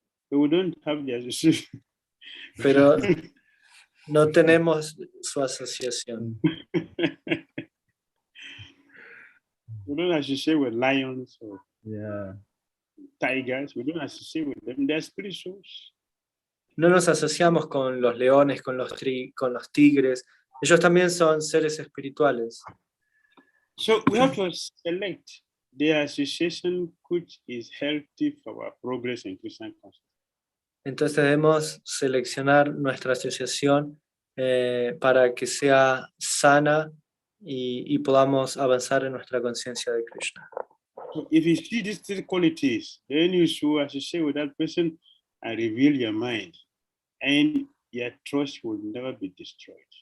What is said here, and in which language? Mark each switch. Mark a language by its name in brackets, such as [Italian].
[English] But we don't have the association. [Spanish] Pero no tenemos su asociación. [English] We don't associate with lions or Yeah. tigers. We don't associate with them. They're spirit souls. [Spanish] No nos asociamos con los leones, con los tigres. Ellos también son seres espirituales. [English] So we have to select the association which is healthy for our progress in Krishna consciousness. [Spanish] Entonces debemos seleccionar nuestra asociación para que sea sana y podamos avanzar en nuestra conciencia de Krishna. [English] So if you see these three qualities, then you should associate with that person and reveal your mind, and your trust will never be destroyed.